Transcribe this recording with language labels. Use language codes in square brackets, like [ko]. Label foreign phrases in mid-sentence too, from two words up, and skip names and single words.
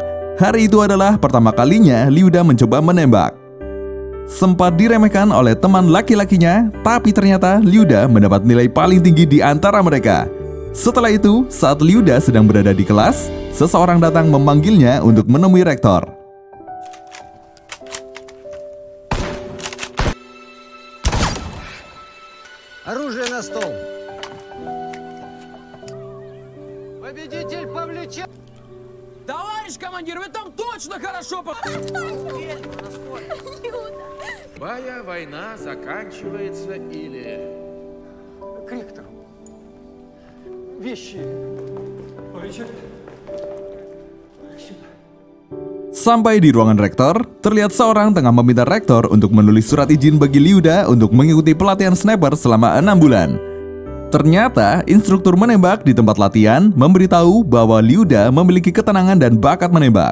[id] Hari itu adalah pertama kalinya Liuda mencoba menembak. Sempat diremehkan oleh teman laki-lakinya, tapi ternyata Liuda mendapat nilai paling tinggi di antara mereka. Setelah itu, saat Liuda sedang berada di kelas, seseorang datang memanggilnya untuk menemui rektor. [ru] Оружие на стол. Победитель Павлича. Товарищ командир, вы там точно хорошо Любая война заканчивается или... К ректору. Вещи. Павлича. Сюда. [id] Sampai di ruangan rektor, terlihat seorang tengah meminta rektor untuk menulis surat izin bagi Liuda untuk mengikuti pelatihan sniper selama 6 bulan. Ternyata, instruktur menembak di tempat latihan memberitahu bahwa Liuda memiliki ketenangan dan bakat menembak.